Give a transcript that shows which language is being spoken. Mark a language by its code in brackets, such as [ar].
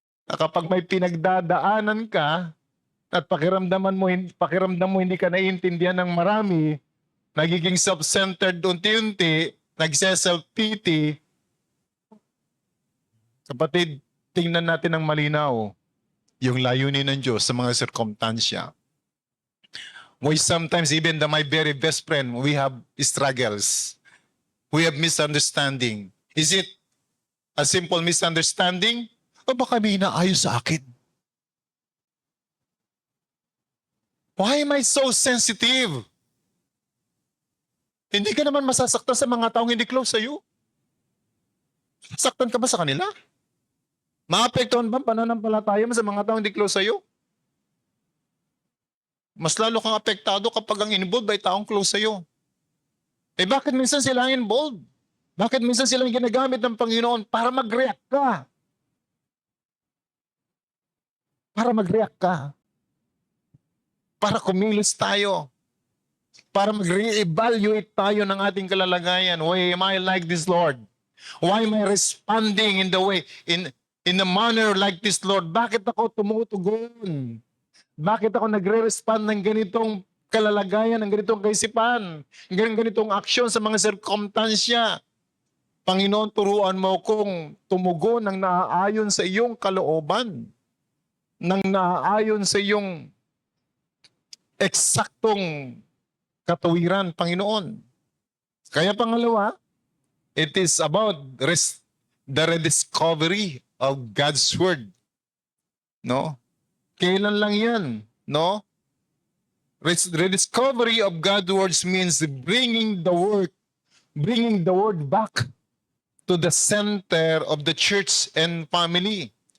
[tl] Kapag may pinagdadaanan ka at pakiramdam mo hindi ka naiintindihan ng marami, nagiging self-centered unti-unti, nagse-self-pity. Kapatid, tingnan natin ng malinaw yung layunin ng Diyos sa mga sirkumstansya. [en] We sometimes, even my very best friend, we have struggles. We have misunderstanding. Is it a simple misunderstanding? [tl] O baka may inaayos sa akin? [en] Why am I so sensitive? [tl] Hindi ka naman masasaktan sa mga taong hindi close sa'yo. Saktan ka ba sa kanila? Maapektuhan ba ang pananampalataya mo sa mga taong hindi close sa'yo? Mas lalo kang apektado kapag ang involved ay taong close sa'yo. Bakit minsan sila ang involved? Bakit minsan sila ang ginagamit ng Panginoon para mag-react ka? Para mag-react ka. Para kumilos tayo. Para mag-re-evaluate tayo ng ating kalalagayan. [en] Why am I like this, Lord? Why am I responding in the way, in a manner like this, Lord? [tl] Bakit ako tumutugon? Bakit ako nagre-respond ng ganitong kalalagayan, ng ganitong kaisipan, ng ganitong aksyon sa mga sirkumstansya? Panginoon, turuan mo kong tumugon ng naaayon sa iyong kalooban, ng naaayon sa iyong eksaktong katuwiran, Panginoon. Kaya pangalawa, [en] it is about the rediscovery of God's Word. No? [tl] Kailan lang yan? [en] No? Rediscovery of God's words means bringing the word back to the center of the church and family.